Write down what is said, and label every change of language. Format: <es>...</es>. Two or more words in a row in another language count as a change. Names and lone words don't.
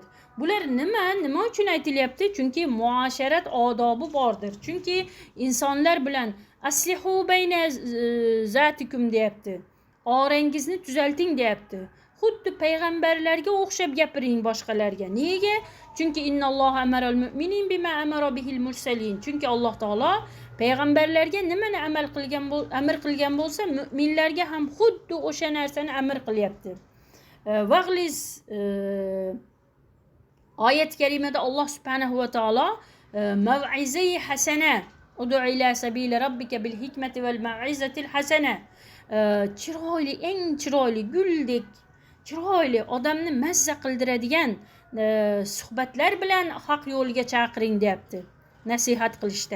<uz>Bular nima uchun aytilyapti? Chunki muasharat odobi bordir. Chunki insonlar bilan</uz> <ar>أصلحوا بين ذاتكم</ar> <uz>deyapti. Orangizni tuzalting deyapti. Xuddi payg'ambarlarga o'xshab gapiring boshqalarga. Nega? Chunki</uz> <ar>إن الله أمر المؤمنين بما أمر به المرسلين.</ar> <uz>Chunki Alloh taolo payg'ambarlarga nimani amr qilgan bo'lsa, mu'minlarga ham xuddi o'sha narsani amr qilyapti. Vag'liz oyat karimada</uz> <ar>الله سبحانه وتعالى موعظة حسنة ادع إلى سبيل ربك بالحكمة والموعظة الحسنة,</ar> <uz>chiroyli, eng chiroyli, guldek chiroyli, odamni mazza qildiradigan suhbatlar bilan haq yo'lga chaqiring deyapti, nasihat qilishda.</uz>